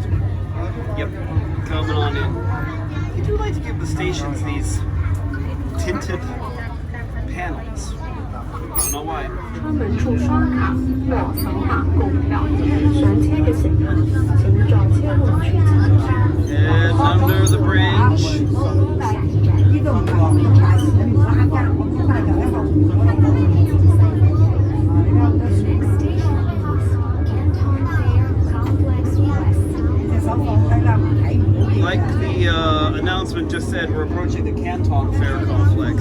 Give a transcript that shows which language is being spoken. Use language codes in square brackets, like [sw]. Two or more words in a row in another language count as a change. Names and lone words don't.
[en] Yep, coming on in. They do like to give the stations these tinted panels. I don't know why. [zh] 出门处刷卡或扫码购票，上车嘅乘客請在車門處參加。 [en] And under the bridge. Like the announcement just said, we're approaching the Canton Fair complex.